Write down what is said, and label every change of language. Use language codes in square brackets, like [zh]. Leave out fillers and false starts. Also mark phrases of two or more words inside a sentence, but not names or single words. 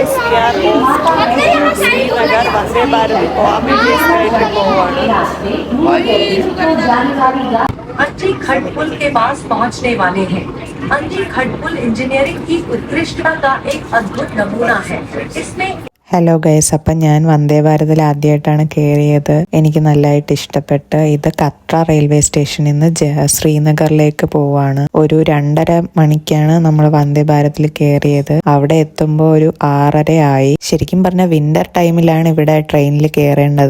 [ml] ശ്രീനഗർ വന്ദേ ഭാരത് പോകാൻ വേണ്ടി എസ്കലേറ്ററിൽ പോവാണ്. [hi] अंजी खड पुल के पास पहुंचने वाले हैं। अंजी खड पुल इंजीनियरिंग की उत्कृष्टता का एक अद्भुत नमूना है। इसमें [en] hello guys, [ml] അപ്പം ഞാൻ വന്ദേ ഭാരതിൽ ആദ്യമായിട്ടാണ് കയറിയത്. എനിക്ക് നല്ലതായിട്ട് ഇഷ്ടപ്പെട്ട്. ഇത് കത്ര റെയിൽവേ സ്റ്റേഷനിൽ നിന്ന് ശ്രീനഗറിലേക്ക് പോവാണ്. ഒരു 2:30 മണിക്കാണ് നമ്മൾ വന്ദേ ഭാരതിൽ കയറിയത്. അവിടെ എത്തുമ്പോൾ ഒരു 6:30 ആയി. ശരിക്കും പറഞ്ഞാൽ വിന്റർ ടൈമിലാണ് ഇവിടെ ട്രെയിനിൽ കയറേണ്ടത്.